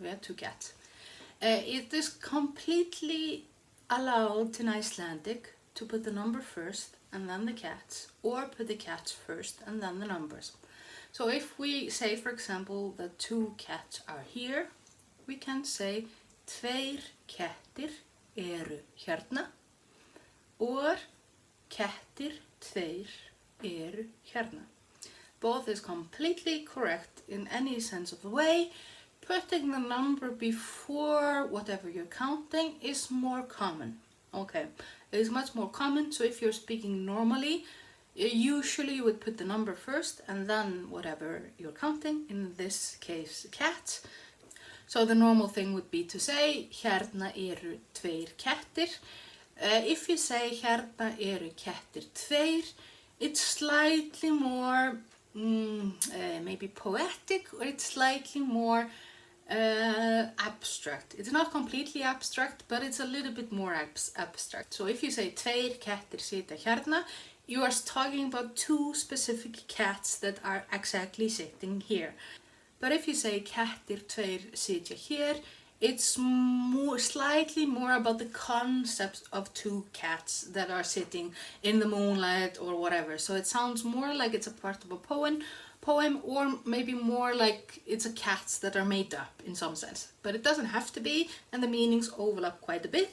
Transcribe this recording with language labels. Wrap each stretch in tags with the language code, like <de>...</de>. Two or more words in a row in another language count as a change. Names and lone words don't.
<en>It is completely allowed in Icelandic to put the number first and then the cats, or put the cats first and then the numbers. So if we say, for example, that 2 cats are here, we can say</en> <is>tveir kettir eru hérna,</is> <en>or</en> <is>kettir tveir eru hérna.</is> <en>both is completely correct in any sense of the way. Putting the number before whatever you're counting is more common. Okay, it's much more common. So if you're speaking normally, usually you would put the number first and then whatever you're counting, in this case cat. So the normal thing would be to say</en> <is>hérna eru tveir kettir.</is> <en>If you say</en> <is>hérna eru kettir tveir,</is> <en>it's slightly more maybe poetic, or it's slightly more abstract. It's not completely abstract, but it's a little bit more abstract. So if you say</en> <is>tveir kettir sitja hérna,</is> <en>you are talking about two specific cats that are exactly sitting here. But if you say</en> <is>kettir tveir sitja hér,</is> <en>it's slightly more about the concept of two cats that are sitting in the moonlight or whatever. So it sounds more like it's a part of a poem, or maybe more like it's a cats that are made up in some sense. But it doesn't have to be, and the meanings overlap quite a bit.</en>